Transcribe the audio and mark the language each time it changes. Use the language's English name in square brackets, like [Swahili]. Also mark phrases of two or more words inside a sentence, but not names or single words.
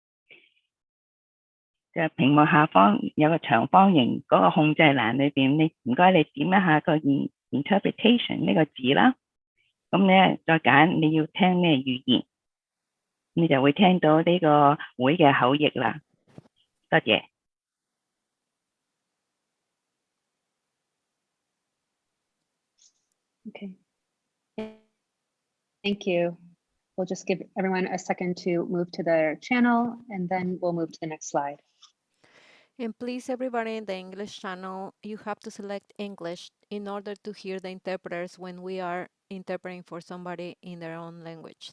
[Cantonese] 就屏幕下方有個長方形嗰個控制欄裏邊，你唔該你點一下個 interpretation 呢個字啦，咁咧再揀你要聽咩語言，你就會聽到呢個會嘅口譯啦。多謝。 [English] Okay. Thank you. We'll just give everyone a second to move to their channel and then we'll move to the next slide. And please, everybody in the English channel, you have to select English in order to hear the interpreters when we are interpreting for somebody in their own language.